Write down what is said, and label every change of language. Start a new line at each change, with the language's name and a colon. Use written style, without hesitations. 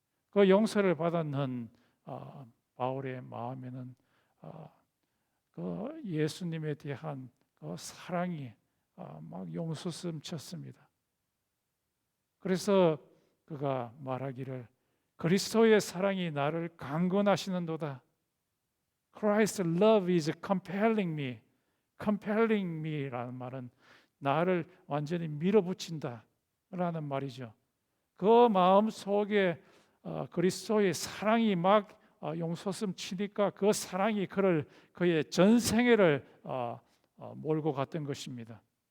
Korean: 그 용서를 받았는 바울의 마음에는 그 예수님에 대한 그 사랑이 막 용솟음쳤습니다. 그래서 그가 말하기를 그리스도의 사랑이 나를 강건하시는도다.
English: Christ's love is compelling me. compelling me
Korean: 라는 말은 나를 완전히 밀어붙인다 라는 말이죠. 그 마음 속에 그리스도의 사랑이 막 용솟음 치니까 그 사랑이 그의 전생애를 몰고 갔던 것입니다.